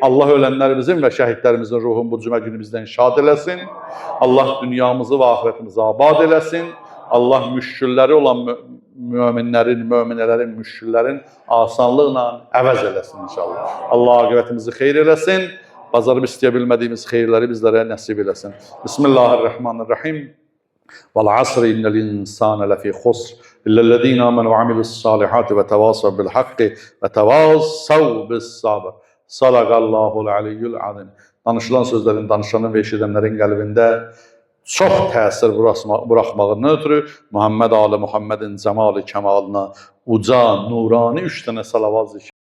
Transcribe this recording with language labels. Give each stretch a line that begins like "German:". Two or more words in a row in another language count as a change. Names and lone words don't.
Azerbaijani: Allah ölənlərimizin və şəhidlərimizin ruhunu bu cümə günü bizdən şad eləsin. Allah dünyamızı və ahirətimizi abad eləsin. Allah müşkülləri olan müminlərin, möminələrin, müşküllərin asanlıqla əvəz eləsin inşallah. Allah aqibətimizi xeyr eləsin. Bazarıb istəyə bilmədiyimiz xeyirləri bizlərə nəsib eləsin. Bismillahirrahmanirrahim.
Arabic: وَالْعَصْرِ إِنَّ الْإِنسَانَ لَفِي خُسْرٍ إِلَّا الَّذِينَ آمَنُوا وَعَمِلُوا الصَّالِحَاتِ وَتَوَاصَوْا بِالْحَقِّ وَتَوَاصَوْا بِالصَّبْرِ صدق الله العلي العظيم.
Azerbaijani: Danışılan sözlərin, danışanın və eşidənlərin qəlbində çox təsir buraxmağından ötürü Muhammed Ali Muhammedin cəmal-i kəmalına uca, nurani 3 dənə salavat zikr